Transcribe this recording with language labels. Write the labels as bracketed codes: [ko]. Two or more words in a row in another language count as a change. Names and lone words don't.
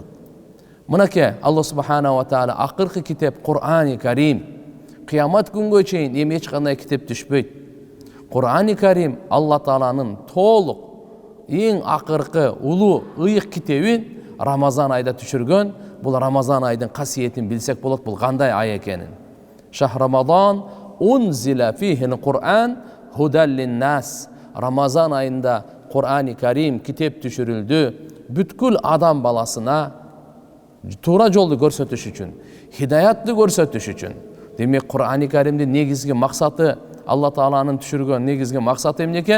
[ky] Мынакей Алла [ar] سبحانه وتعالى [ky] акыркы китеп Кур'ани Карим кыямат күнгө чейин эми эч кандай китеп түшпөйт. Кур'ани Карим Алла Тааланын толук эң акыркы улуу ыйык китебин Рамазан айда түшүргөн. Бул Рамазан айдын касиетин билсек болот, бул кандай ай экенин. [ar] شهر رمضان أنزل فيه القرآن هدى للناس. [ky] Рамазан айында Кур'ани Карим китеп түшүрүлдү. Бүткүл адам баласына туура жолду көрсөтүш үчүн, хидаятты көрсөтүш үчүн. Демек Кур'ани Каримдин негизги максаты, Алла Тааланын түшүргөн негизги максаты эмне экен?